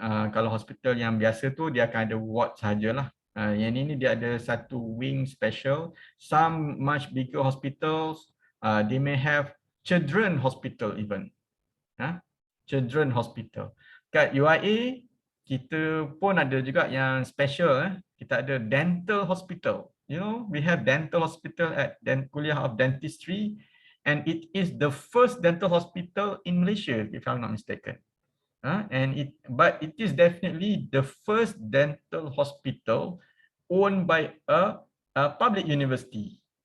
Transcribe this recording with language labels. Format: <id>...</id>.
<ms>Kalau hospital yang biasa tu dia akan ada ward sajalah. Yang ini dia ada satu wing special.</ms> <en>Some much bigger hospitals, they may have children hospital even. Children hospital.</en> <ms>Kat UIA kita pun ada juga yang special. Kita ada dental hospital.</ms> <en>You know, we have dental hospital at Kuliah of Dentistry, and it is the first dental hospital in Malaysia, if I'm not mistaken. But it is definitely the first dental hospital owned by a public university.</en>